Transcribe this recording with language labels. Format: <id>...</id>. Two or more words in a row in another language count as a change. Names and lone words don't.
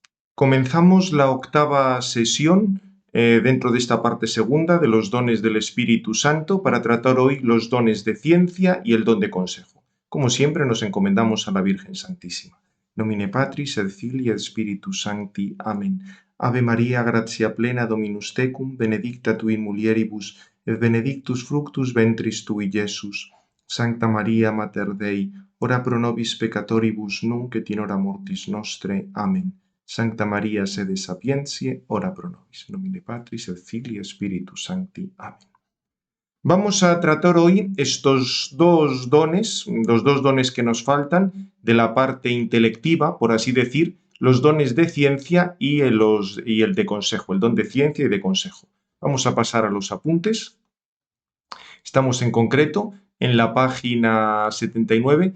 <es>Comenzamos la octava sesión dentro de esta parte segunda de los dones del Espíritu Santo para tratar hoy los dones de ciencia y el don de consejo. Como siempre nos encomendamos a la Virgen Santísima.</es> <la>Nomine Patris et Filii et Spiritus Sancti. Amén. Ave María, gratia plena, Dominus tecum, benedicta tu in mulieribus, et benedictus fructus ventris tui, Iesus. Sancta Maria, Mater Dei, ora pro nobis peccatoribus, nunc et in hora mortis nostre. Amén. Sancta Maria, sede sapientiae, ora pro nobis. Nomine Patris et Filii et Spiritus Sancti. Amén.</la> <es>Vamos a tratar hoy estos los dos dones que nos faltan de la parte intelectiva, por así decir, los dones de ciencia y el de consejo, el don de ciencia y de consejo. Vamos a pasar a los apuntes. Estamos en concreto en la página 79.</es>